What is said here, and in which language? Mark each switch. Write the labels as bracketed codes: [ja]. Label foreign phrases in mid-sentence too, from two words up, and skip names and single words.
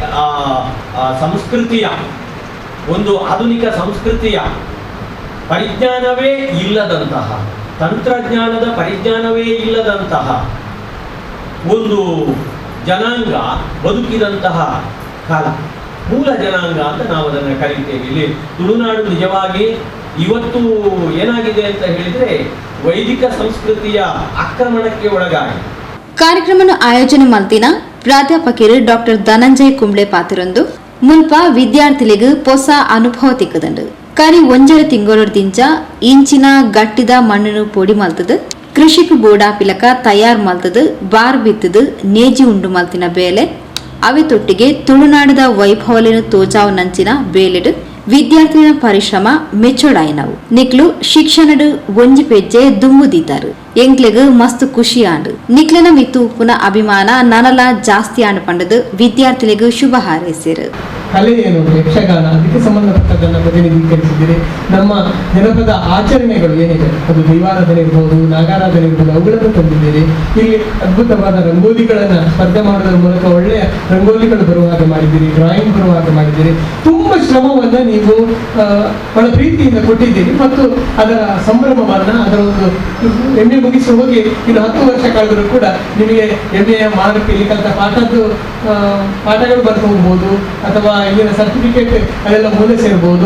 [kn] ಸಂಸ್ಕೃತಿಯ ಒಂದು ಆಧುನಿಕ ಸಂಸ್ಕೃತಿಯ ಪರಿಜ್ಞಾನವೇ ಇಲ್ಲದಂತಹ, ತಂತ್ರಜ್ಞಾನದ ಪರಿಜ್ಞಾನವೇ ಇಲ್ಲದಂತಹ ಒಂದು ಜನಾಂಗ ಬದುಕಿದಂತಹ ಕಾಲ, ಮೂಲ ಜನಾಂಗ ಅಂತ ನಾವು ಅದನ್ನು ಕರೀತೇವೆ. ಇಲ್ಲಿ ತುಳುನಾಡು ನಿಜವಾಗಿ ಇವತ್ತು ಏನಾಗಿದೆ ಅಂತ ಹೇಳಿದ್ರೆ ವೈದಿಕ ಸಂಸ್ಕೃತಿಯ ಆಕ್ರಮಣಕ್ಕೆ ಒಳಗಾಗಿ. [tcy] ಕಾರ್ಯಕ್ರಮವನ್ನು ಆಯೋಜನೆ ಮಲ್ತಿನ ಪ್ರಾಧ್ಯಾಪಕರು ಡಾಕ್ಟರ್ ಧನಂಜಯ ಕುಂಬ್ಳೆ ಪಾತ್ರರೊಂದು ಮುಲ್ಪ ವಿದ್ಯಾರ್ಥಿಗಳಿಗೆ ಹೊಸ ಅನುಭವ ತಿಕ್ಕದಂಡು ಕರಿ ಒಂಜರ ತಿಂಗಳೊಡ್ದಿಂಚ ಇಂಚಿನ ಗಟ್ಟಿದ ಮಣ್ಣನ್ನು ಪೊಡಿ ಮಲ್ತದು, ಕೃಷಿಕ ಬೋಡಾ ಪಿಲಕ ತಯಾರು ಮಲ್ತದು, ಬಾರ್ ಬಿತ್ತದು, ನೇಜಿ ಉಂಡು ಮಲ್ತಿನ ಬೇಲೆ ಅವೆ ತೊಟ್ಟಿಗೆ ತುಳುನಾಡದ ವೈಭವಲಿನ ತೋಜಾವ ನಂಚಿನ ಬೇಲೆಡು ವಿದ್ಯಾರ್ಥಿಗಳ ಪರಿಶ್ರಮ ಮೆಚ್ಚೋಡಾಯಿನವು. ನಿಕ್ಲು ಶಿಕ್ಷಣಡು ಒಂಜಿ ಪೆಜ್ಜೆ ದುಮ್ಮುದಿದ್ದರು. ಎಂಕ್ಲೆಗ್ ಮಸ್ತ್ ಖುಷಿ ಆಂಡು. ನಿಕ್ಲೆನ ಮಿತ್ತು ಉಪ್ಪುನ ಅಭಿಮಾನ ನನಲ ಜಾಸ್ತಿ ಆಂಡು ಪಂಡದು ವಿದ್ಯಾರ್ಥಿಗಳಿಗೂ ಶುಭ ಹಾರೈಸಿರು. [kn] ಕಲೆ ಏನು, ಯಕ್ಷಗಾನ, ಅದಕ್ಕೆ ಸಂಬಂಧಪಟ್ಟದನ್ನು ಪ್ರತಿನಿಧೀಕರಿಸಿದ್ದೀರಿ. ನಮ್ಮ ಜನಪದ ಆಚರಣೆಗಳು ಏನಿದೆ, ಅದು ದೈವಾರಾಧನೆ ಇರ್ಬೋದು, ನಾಗಾರಾಧನೆ ಇರ್ಬೋದು, ಅವುಗಳನ್ನು ತಂದಿದ್ದೀರಿ. ಇಲ್ಲಿ ಅದ್ಭುತವಾದ ರಂಗೋಲಿಗಳನ್ನು ಸ್ಪರ್ಧೆ ಮಾಡೋದ್ರ ಮೂಲಕ ಒಳ್ಳೆಯ ರಂಗೋಲಿಗಳು ಬರುವ ಹಾಗೆ ಮಾಡಿದ್ದೀರಿ, ಡ್ರಾಯಿಂಗ್ ಬರುವ ಹಾಗೆ ಮಾಡಿದ್ದೀರಿ. ತುಂಬ ಶ್ರಮವನ್ನು ನೀವು ಬಹಳ ಪ್ರೀತಿಯಿಂದ ಕೊಟ್ಟಿದ್ದೀರಿ ಮತ್ತು ಅದರ ಸಂಭ್ರಮವನ್ನು, ಅದರ ಒಂದು MA ಮುಗಿಸಿ ಹೋಗಿ ಇನ್ನು 10 ವರ್ಷ ಕಳೆದರೂ ಕೂಡ ನಿಮಗೆ [en] MA mark [kn] ಇಲ್ಲಿ ಕಲಿತ ಪಾಠಗಳು ಬರ್ತಾ ಹೋಗ್ಬೋದು, ಅಥವಾ ಇಲ್ಲಿನ ಸರ್ಟಿಫಿಕೇಟ್ ಅದೆಲ್ಲ ಮೂಲೆ ಸೇರ್ಬೋದು.